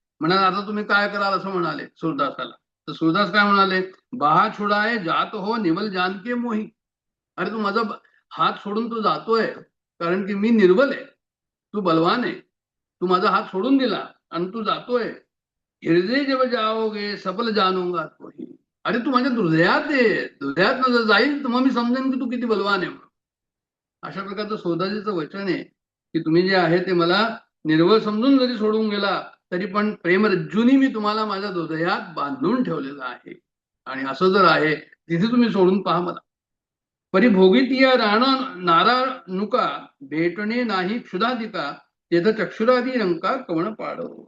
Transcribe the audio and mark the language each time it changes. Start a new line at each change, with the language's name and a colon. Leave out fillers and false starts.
Marathi: म्हणाले आता तुम्ही काय कराल असं म्हणाले सूरदासाला. तर सूरदास काय म्हणाले,
Hindi: बाहा छुडाए जात हो निवल जानके मोही.
Marathi: अरे तू माझा हात सोडून तू जातोय कारण की मी निर्बल आहे, तू बलवान आहे, तू माझा हात सोडून दिला आणि तू जातोय.
Hindi: हृदय जब जाओगे सफल जानूंगा तोही.
Marathi: अरे तू माझ्या हृदयात आहे, हृदयात जर जाईल तर मग मी समजेन की तू किती बलवान आहे. अशा प्रकारचं सौदाजीचं वचन आहे की तुम्ही जे आहे ते मला निर्बळ समजून जरी सोडून गेला तरी पण प्रेमरज्जूनी मी तुम्हाला माझ्या हृदयात बांधून ठेवलेलं आहे. आणि असं जर आहे तिथे तुम्ही सोडून पहा मला. परिभोगितिया राणा नारानुका भेटणे नाही क्षुधाधिका, तेथ चक्षुरादी रंका कवण पाडो.